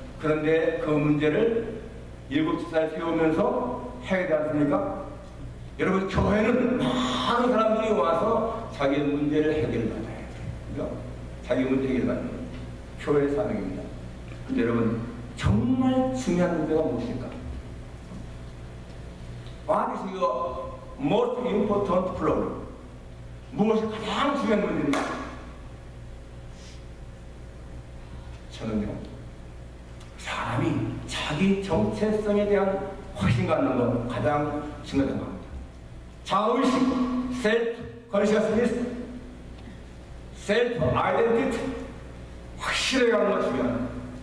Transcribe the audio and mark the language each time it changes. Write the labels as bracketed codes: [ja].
[ko] 그런데 그 문제를 7살 세우면서 해결되지 않습니까? 여러분, 교회는 많은 사람들이 와서 자기 문제를 해결받아야 돼요. 그러니까 자기 문제 해결받는 거. 교회의 사명입니다. 근데 여러분, 정말 중요한 문제가 무엇일까? [en] What is your most important problem? [ko] 무엇이 가장 중요한 문제입니까? 저는요, 사람이 자기 정체성에 대한 확신 갖는 것 가장 중요하다고 합니다. 자의식, self-consciousness, self-identity 확실하게 하는 것 중요합니다.